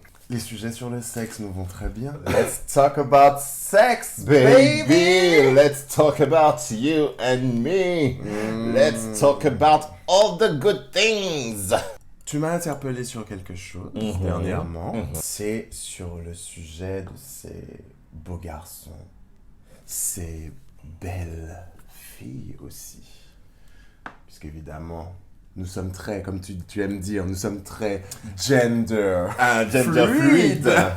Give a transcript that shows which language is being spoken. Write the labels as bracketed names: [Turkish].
[French] Les sujets sur le sexe nous vont très bien. [English] Let's talk about sex, baby. Let's talk about you and me. Let's talk about all the good things. [French] Tu m'as interpellé sur quelque chose dernièrement. C'est sur le sujet de ces beaux garçons, ces belles filles aussi. Puisqu'évidemment, nous sommes très, comme tu aimes dire, nous sommes très gender fluide.